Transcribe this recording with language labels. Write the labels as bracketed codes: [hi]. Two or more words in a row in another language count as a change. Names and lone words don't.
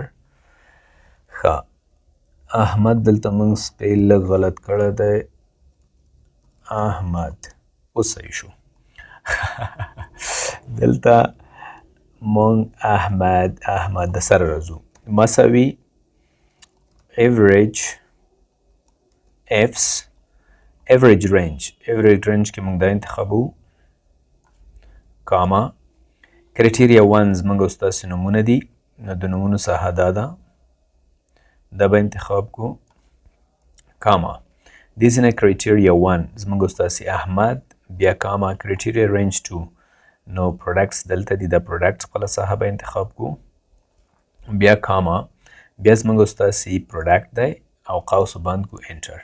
[ps] ښه، احمد دلته موږ سپیل لږ غلط کړی دی، احمد، اوس صحیح شو. دلته موږ احمد د سره راځو، مساوي [en] average ifs, average range. average range [ps] کې موږ دا انتخابو، کاما، کرایټیریا 1 زموږ او ستاسې نومونه دي، نو د نومونو ساحه دا ده، دا به انتخاب کو، کاما. دې ځای نه کرایټیریا 1 زموږ او ستاسې احمد، بیا کاما، [en] criteria range [ps] 2 نو پروډکټس دلته دي، دا پروډکټس خپله ساحه به انتخاب کو، بیا کاما، بیا زموږ او ستاسې پروډکټ دی او قوس بند کو، انټر.